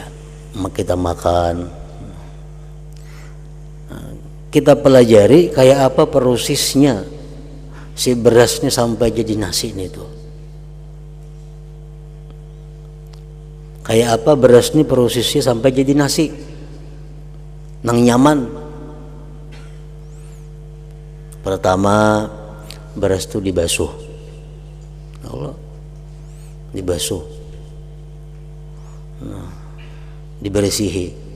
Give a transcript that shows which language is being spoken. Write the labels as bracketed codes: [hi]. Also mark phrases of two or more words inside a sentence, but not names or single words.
[bjn] Kita makan, kita pelajari kayak apa prosesnya si berasnya sampai jadi nasi itu. Kayak apa berasnya prosesnya sampai jadi nasi nang nyaman. Pertama, beras itu dibasuh. Allah, dibasuh. Nah, dibersihi.